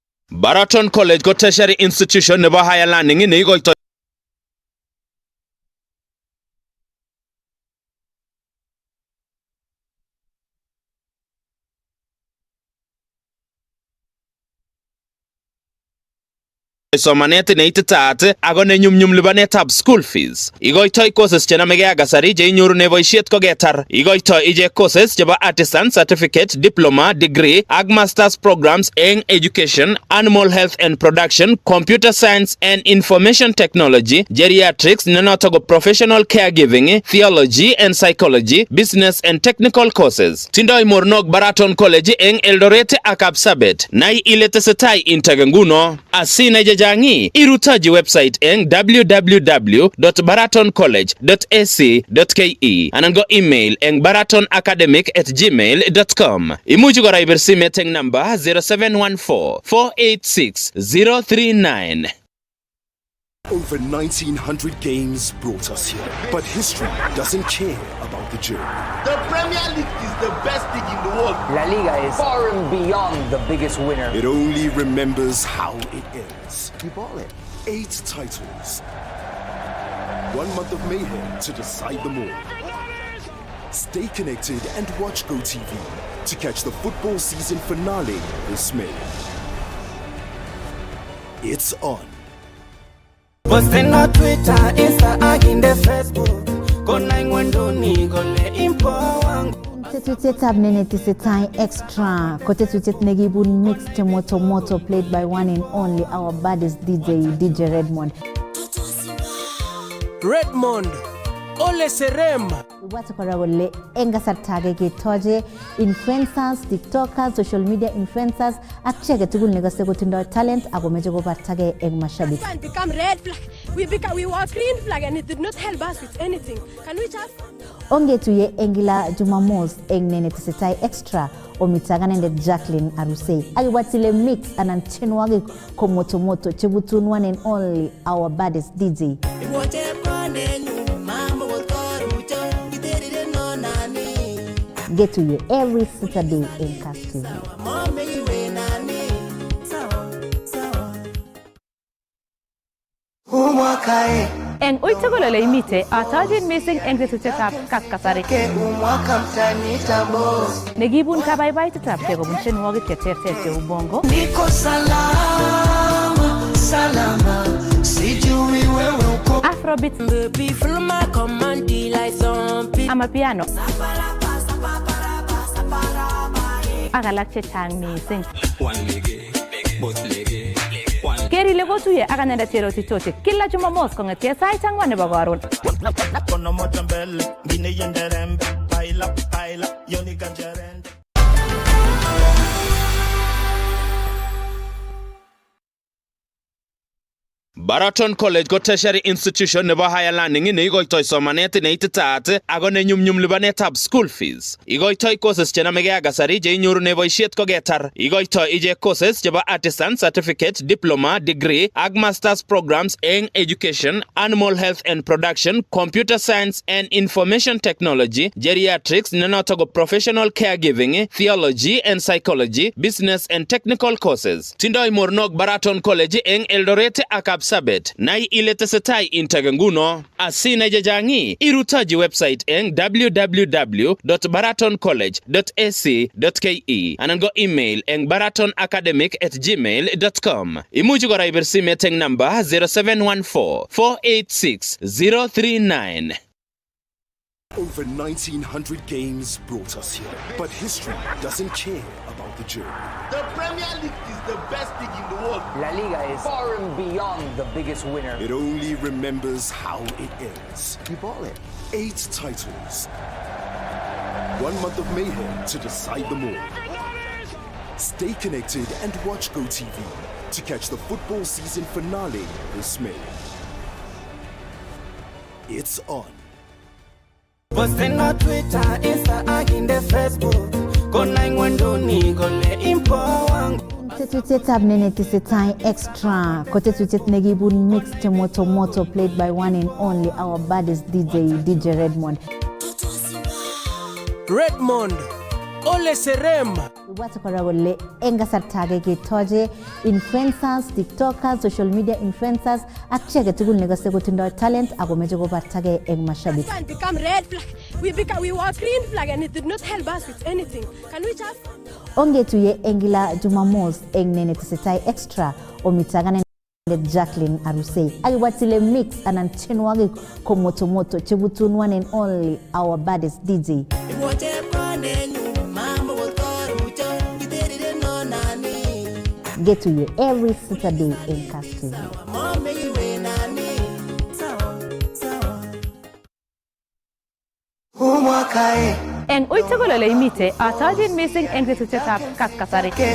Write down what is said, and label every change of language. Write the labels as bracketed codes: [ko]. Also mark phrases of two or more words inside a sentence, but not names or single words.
[kln] Baraton College ko [en] tertiary institution [kln] nebo [en] higher learning [kln] ne ikoito somanet ne ititaat ako ne nyumnyum lipanetab [en] school fees. [kln] Ikoitoi courses chenamegei ak kasari che inyorune boisiet koketar. Ikoitoi ichek [en] courses chebo artisan certificate, diploma, degree ak masters programs eng education, animal health and production, computer science and information technology, geriatrics [kln] nenoto ko [en] professional caregiving, theology and psychology, business and technical courses. [kln] Tindoi mornok Baraton College eng Eldoret ak Kapsabet. Nai ile tesetai intake nguno. Asine jangi irutaji website eng www.baratoncollege.ac.ke anan go email eng baratonacademic@gmail.com. Imuchi kora ibir simet eng number 0714-486-039. [en] Over 1900 games brought us here, but history doesn't care about the journey. The Premier League is the best league in the world. La Liga is far and beyond the biggest winner. It only remembers how it ends. We ball it. 8 titles. 1 month of mayhem to decide them all. Stay connected and watch GoTV to catch the football season finale this May. It's on. Posten on Twitter, Insta, aginde Facebook. [kln] Kona ingwendoni gole impo wangu. Tetutetab nene tisetai extra. Kotetutet negibun [en] mixed moto played by one and only our baddest DJ Redmond. Redmond, Ole Serem. [sw] Watu kwa wale [kln] engasar tage ke toje [en] influencers, tiktokers, social media influencers [kln] akchege tugul negase ko tindo talent ako meje ko batage eng mashabiki. [en] It become red flag. We were green flag and it did not help us with anything. Can we just [kln] onge tuye engila Jumamos eng nene tisetai extra omitagana nde Jacqueline Aruse aliwatile mix ananchenwage ko moto chebutun [en] one and only our baddest DJ. Get to you every Saturday in KASS TV. [kln] Eng uitugulole imite atajin missing eng tetutetab kaskasari. Negibun kabaibaitetab kobun tienwogik cheterter cheu bongo. [sw] Niko salama, sijui wewe uko. Afrobeat, amapiano. [kln] Ak alak chechang missing. Keri lego tuye ak anenda cheroti chote kila Jumamos kong'etie sait 4 nebo karon. Baraton College ko [en] tertiary institution [kln] nebo [en] higher learning [kln] ne ikoitoi somanet ne ititaat ako ne nyumnyum lipanetab [en] school fees. [kln] Ikoitoi courses chenamegei ak kasari che inyorune boisiet koketar. Ikoitoi ichek [en] courses chebo artisan certificate, diploma, degree ak masters programs eng education, animal health and production, computer science and information technology, geriatrics [kln] nenoto ko [en] professional caregiving, theology and psychology, business and technical courses. [kln] Tindoi mornok Baraton College eng Eldoret ak Kapsabet. Nai ile tesetai intake nguno. Asine jangi irutaji website eng www.baratoncollege.ac.ke anan go email eng baratonacademic@gmail.com. Imuchi kora ibir simet eng number 0714-486-039. [en] Over 1900 games brought us here, but history doesn't care about the journey. The Premier League is the best league in the world. La Liga is far and beyond the biggest winner. It only remembers how it ends. We ball it. 8 titles. 1 month of mayhem to decide them all. Stay connected and watch GoTV to catch the football season finale this May. It's on. Posten on Twitter, Insta, aginde Facebook. [kln] Kona ingwendoni gole impo wangu. Tetutetab nene tisetai extra. Kotetutet negibun [en] mixed moto played by one and only our baddest DJ Redmond. Redmond, Ole Serem. [kln] Ibwate kora kole eng kasarta age ketoche [en] influencers, tiktokers, social media influencers [kln] ak chi age tugul nekose kotindoi talent ako meche kobartage eng mashabik. [en] It become red flag. We were green flag and it did not help us with anything. Can we just? [kln] Ongetuye eng kila Jumamos eng nenetesetai extra omitagane Jacqueline Arusei. Akiwatile mix anan chenwagik ko moto chebutun [en] one and only our baddest DJ. Get to you every Saturday in KASS TV. [kln] Eng uitugulole imite atajin missing eng tetutyetab KASS kasari.